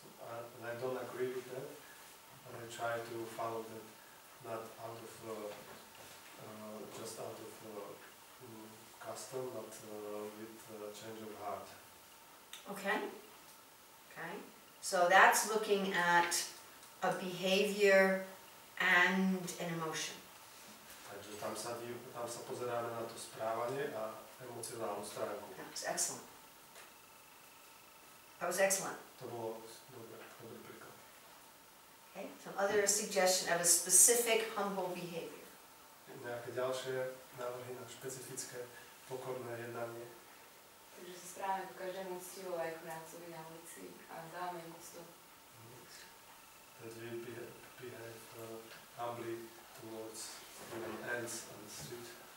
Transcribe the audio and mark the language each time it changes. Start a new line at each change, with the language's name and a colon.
English: And I don't agree with that, and I try to follow that, not out of just out of custom, but with change of heart. Okay. Okay. So that's looking at a behavior and an emotion.
Slovak: Takže tam sa pozeráme na to správanie a emocionálnu stránku.
English: That was excellent. That was excellent.
Slovak: To bolo dobrý príklad.
English: Okay. Some other suggestion of a specific humble behavior.
Slovak: Nejaké ďalšie návrhy na špecifické pokorné jednanie? Takže sa správame ku každému úctivo aj k prácovi na ulici a dávame úctu.
English: That we behave humbly towards ants on the street.